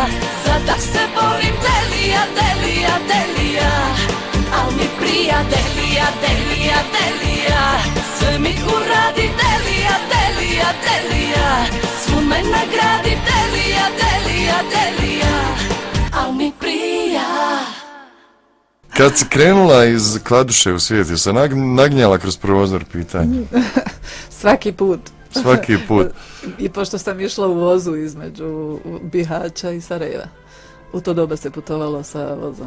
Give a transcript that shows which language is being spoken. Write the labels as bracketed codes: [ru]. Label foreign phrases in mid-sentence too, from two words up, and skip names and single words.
[sr] Sada se borim, Delija, Delija, Delija. Al mi prija, Delija, Delija, Delija. Sve mi uradi, Delija, Delija, Delija. Svu me nagradi, Delija, Delija, Delija. Al mi prija. [bs] Kad si krenula iz Kladuše u svijet, je se nagnjala kroz prozor pitanje? Svaki put. Svaki put. I pošto sam išla u vozu između Bihaća i Sarajeva. U to doba se putovalo sa vozom.